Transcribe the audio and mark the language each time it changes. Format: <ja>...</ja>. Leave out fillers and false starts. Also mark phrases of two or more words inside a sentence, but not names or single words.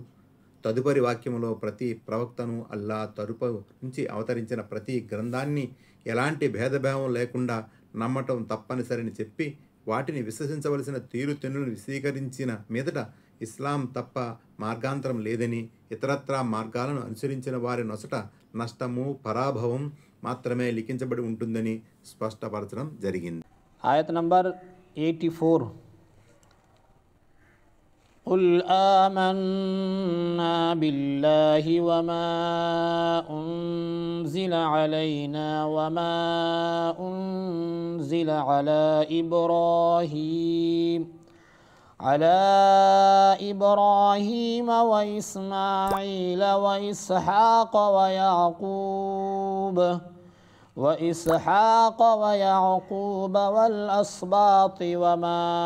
<te>తదుపరి వాక్యంలో ప్రతి ప్రవక్తను అల్లా తరపు నుంచి అవతరించిన ప్రతి గ్రంథాన్ని ఎలాంటి భేదభావం లేకుండా నమ్మటం తప్పనిసరిని చెప్పి వాటిని విశ్వసించవలసిన తీరుతెన్నులను విశదీకరించిన మీదట ఇస్లాం తప్ప మార్గాంతరం లేదని, ఇతరత్రా మార్గాలను అనుసరించిన వారి నొసట నష్టము, పరాభవం మాత్రమే లిఖించబడి ఉంటుందని స్పష్టపరచడం జరిగింది.</te> <ur>آیت نمبر</ur> <ar>84 قل آمنا بالله وما أنزل علينا وما أنزل على إبراهيم وإسماعيل وإسحاق ويعقوب والأسباط وما</ar>